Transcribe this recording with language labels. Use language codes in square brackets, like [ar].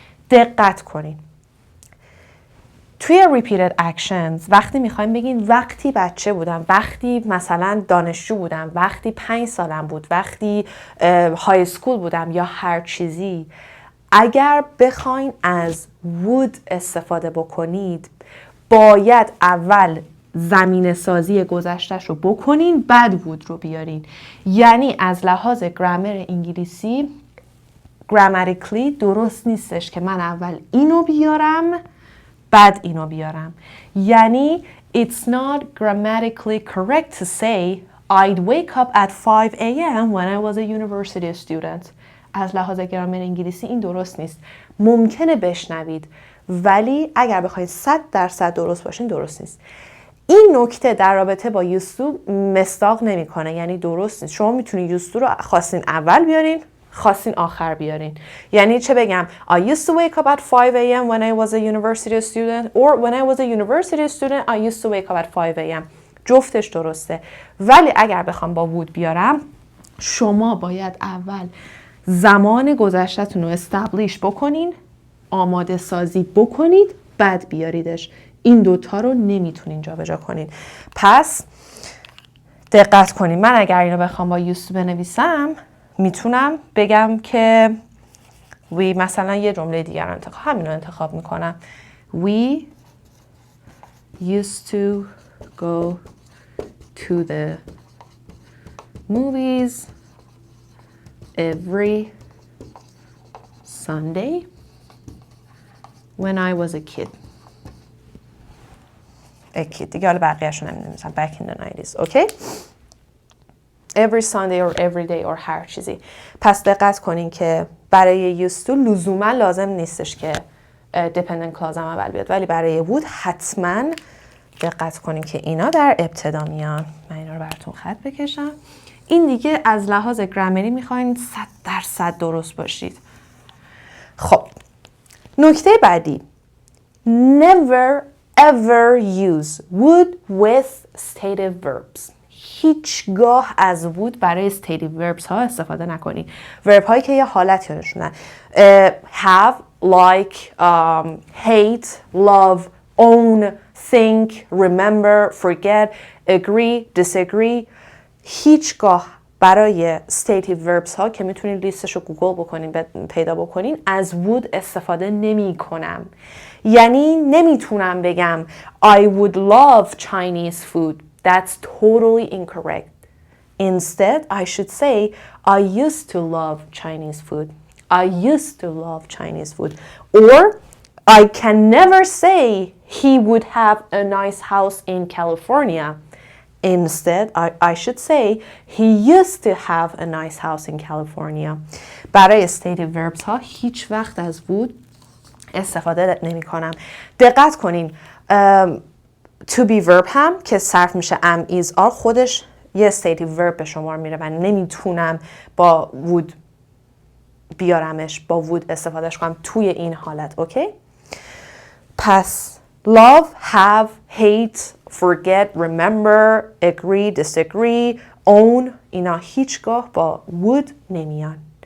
[fa] دقت کنین توی repeated actions وقتی میخوایم بگین وقتی بچه بودم، وقتی مثلا دانشجو بودم، وقتی 5 سالم بود، وقتی های اسکول بودم یا هر چیزی، اگر بخواین از would استفاده بکنید باید اول زمینه سازی گذشته‌ش رو بکنین بعد would رو بیارین. یعنی از لحاظ گرامر انگلیسی grammatically درست نیستش که من اول اینو بیارم بعد اینو بیارم. یعنی [en] it's not grammatically correct to say I'd wake up at 5 a.m. when I was a university student. [fa] از لحاظ گرامر انگلیسی این درست نیست. ممکنه بشنوید ولی اگر بخواید 100% درست باشین درست نیست. این نکته در رابطه با یوستو مصداق نمیکنه، یعنی درست نیست. شما میتونید یوستو رو خواستین اول بیارین، خواستین آخر بیارین. یعنی چه بگم [en] I used to wake up at 5 a.m. when I was a university student or when I was a university student I used to wake up at 5 a.m. [fa] جفتش درسته. ولی اگر بخوام با would بیارم شما باید اول زمان گذشته‌تون رو استابلیش بکنین، آماده سازی بکنید، بعد بیاریدش. این دوتا رو نمیتونین جابجا کنین. پس دقت کنین. من اگر اینو بخوام با used بنویسم میتونم بگم که we مثلا یه جمله دیگر رو همین رو انتخاب میکنم. [en] We used to go to the movies every Sunday when I was a kid. [fa] دیگه حالا بقیه‌شو نمی‌نویسم. [en] Back in the 90s. Okay? Every Sunday or every day or [fa] هر چیزی. پس دقت کنین که برای used to لزوما لازم نیستش که dependent clause هم اول بیاد، ولی برای would حتما دقت کنین که اینا در ابتدا میان. من اینا رو براتون خط بکشم. این دیگه از لحاظ گرامری میخواین 100% درست باشید. خب نکته بعدی [en] never ever use would with stative verbs. [fa] هیچگاه از would برای stative verbs ها استفاده نکنید. verb هایی که یه حالتی نشونن. [en] have, like, hate, love, own, think, remember, forget, agree, disagree. [fa] هیچگاه برای stative verbs ها که میتونید لیستش رو گوگل بکنین پیدا بکنین از would استفاده نمی کنم. یعنی نمیتونم بگم [en] I would love Chinese food. That's totally incorrect. Instead, I should say I used to love Chinese food. I used to love Chinese food. Or I can never say he would have a nice house in California. Instead, I should say he used to have a nice house in California. [fa] برای stative verbs ها هیچ وقت از would استفاده نمی کنم. دقت کنین to be verb هم که صرف میشه am, is, are خودش یه stative verb به شمار میره و نمیتونم با would بیارمش، با would استفادهش کنم توی این حالت. اوکی؟ پس love, have, hate, forget, remember, agree, disagree, own اینا هیچگاه با would نمیان.